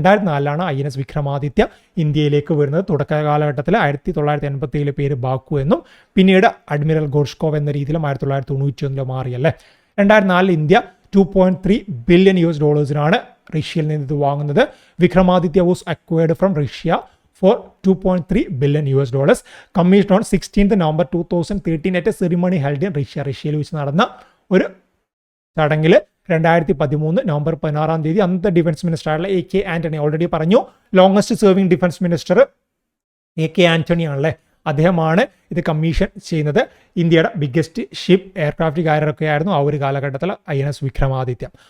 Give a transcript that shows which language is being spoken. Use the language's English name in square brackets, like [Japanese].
[Malayalam] 2004 INS Vikramaditya ഇന്ത്യയിലേക്ക് വരുന്നത്. തുടക്ക കാലഘട്ടത്തിൽ 1987 പേര് ബാക്കു എന്നും പിന്നീട് അഡ്മിറൽ ഗോർഷ്കോവ് എന്ന രീതിയിലും 1991 മാറിയല്ലേ. 2004 ഇന്ത്യ $2.3 billion റഷ്യയിൽ നിന്ന് ഇത് വാങ്ങുന്നത്. [English] Vikramaditya was acquired from Russia for $2.3 billion. Commissioned on 16th November 2013 at a ceremony held in Russia. [Malayalam] റഷ്യയിൽ വെച്ച് നടന്ന ഒരു ചടങ്ങിൽ 2013 നവംബർ 16 അന്നത്തെ ഡിഫൻസ് മിനിസ്റ്റർ ആയിട്ടുള്ള AK ആന്റണി, ഓൾറെഡി പറഞ്ഞു longest serving defence minister AK Antony ആണല്ലേ. അദ്ദേഹമാണ് ഇത് കമ്മീഷൻ ചെയ്യുന്നത്. ഇന്ത്യയുടെ ബിഗ്ഗസ്റ്റ് ഷിപ്പ് എയർക്രാഫ്റ്റ് കാരിയറൊക്കെ ആയിരുന്നു ആ ഒരു കാലഘട്ടത്തിൽ INS വിക്രമാദിത്യ.